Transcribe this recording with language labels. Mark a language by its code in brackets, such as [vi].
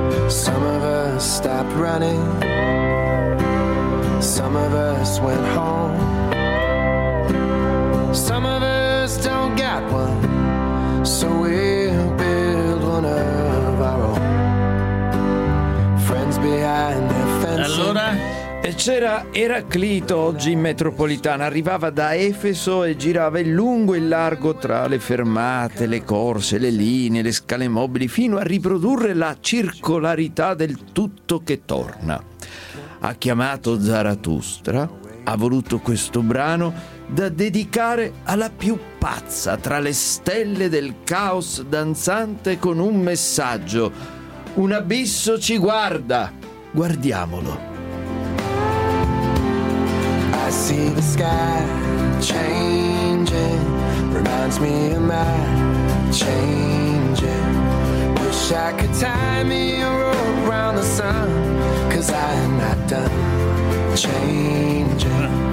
[en] Some of us stopped running, some of us went home, some of us don't got one, so we'll build one of our own. Friends behind the fence. [it] Allora? E c'era Eraclito oggi in metropolitana, arrivava da Efeso e girava il lungo e il largo tra le fermate, le corse, le linee, le scale mobili, fino a riprodurre la circolarità del tutto che torna. Ha chiamato Zarathustra, ha voluto questo brano da dedicare alla più pazza tra le stelle del caos danzante, con un messaggio: un abisso ci guarda, guardiamolo. [en] I see the sky changing, reminds me of my changing. Wish I could tie me a rope around the sun, 'cause I am not done changing.